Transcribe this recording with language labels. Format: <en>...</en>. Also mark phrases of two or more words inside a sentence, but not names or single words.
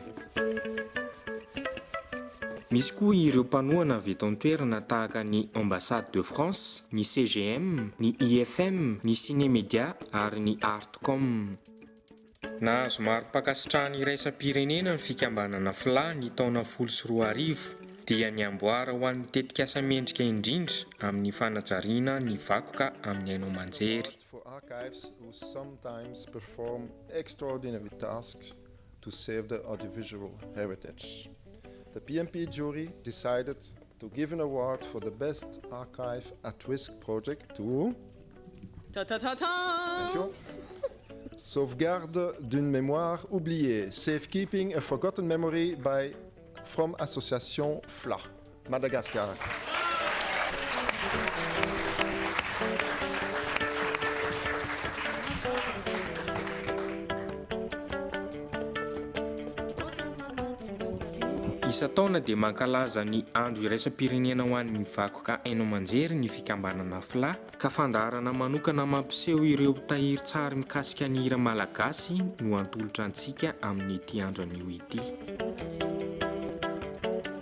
<mg>Misy koa ireo mpanohana avy eto an-toerana tahaka ny Ambassade de France, ny CGM, ny IFM, ny Cinémédia ary ny Artcom. Nahazo mari-pakasitrahana iraisam-pirenena ny fikambanana FLA ny taona 2020 dia ny amboara ho an'ny tetikasa mendrika indrindra amin'ny fanajariana ny vakoka amin'ny haino aman-jery.</mg> <en>For archives who sometimes perform extraordinary tasks to save the audiovisual heritage. The PMP jury decided to give an award for the best archive at risk project to Thank you.</en> <fr>Sauvegarde d'une mémoire oubliée,</fr> <en>Safekeeping a Forgotten Memory from Association FLA, Madagascar.</en> <mg>Isa-taona dia mankalaza ny andro iraisam-pirenena ho an'ny vakoka haino aman-jery ny fikambanana FLA ka fandaharana manokana mampiseho ireo tahirin-tsary mikasika ny hira malagasy no antolotra antsika amin'ny ity andro anio ity.</mg>